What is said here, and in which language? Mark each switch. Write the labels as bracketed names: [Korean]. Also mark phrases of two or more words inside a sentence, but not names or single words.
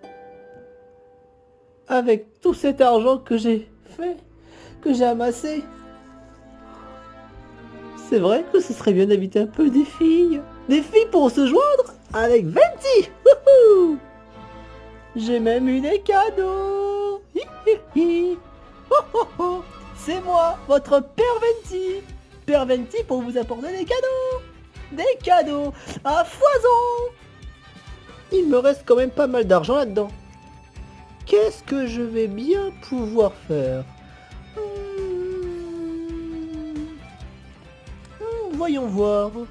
[French] Avec tout cet argent que j'ai fait, que j'ai amassé. C'est vrai que ce serait bien d'inviter un peu des filles. Des filles pour se joindre avec Venti. Wouhou! J'ai même eu des cadeaux. Hi, hi, hi. Ho, ho, ho. C'est moi, votre Père Venti. Père Venti pour vous apporter des cadeaux. Des cadeaux à foison. Il me reste quand même pas mal d'argent là-dedans. Qu'est-ce que je vais bien pouvoir faire? Voyons voir.